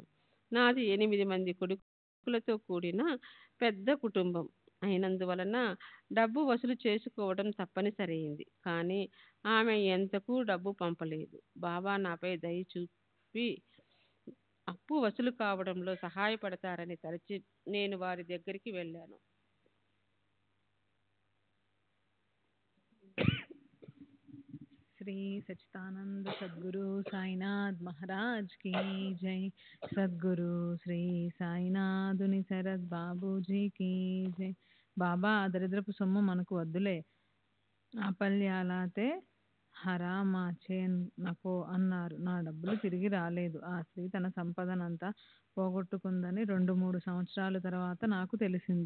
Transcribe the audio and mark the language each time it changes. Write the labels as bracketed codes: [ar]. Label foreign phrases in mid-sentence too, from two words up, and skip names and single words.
[te] నాది 8 మంది కొడుకులతో కూడిన పెద్ద కుటుంబం అయినందువలన డబ్బు వసూలు చేసుకోవడం తప్పనిసరైంది. కానీ ఆమె ఎంతకు డబ్బు పంపలేదు. బాబా నాపై దయ చూపి అప్పు వసూలు కావడంలో సహాయపడతారని తలచి నేను వారి దగ్గరికి వెళ్ళాను. [hi] श्री सच्चिदानंद सद्गुरु साईनाथ महाराज की जय। सद्गुरु श्री సాయినాథుని శరత్ బాబూజీ की जय। [te] బాబా దరిద్రపు సొమ్ము మనకు వద్దులే, [mr] अपल्यालाते हरामाचे नको [te] అన్నారు. నా డబ్బులు తిరిగి రాలేదు. ఆ స్త్రీ తన సంపదనంతా పోగొట్టుకుందని 2-3 సంవత్సరాల తర్వాత నాకు తెలిసింది.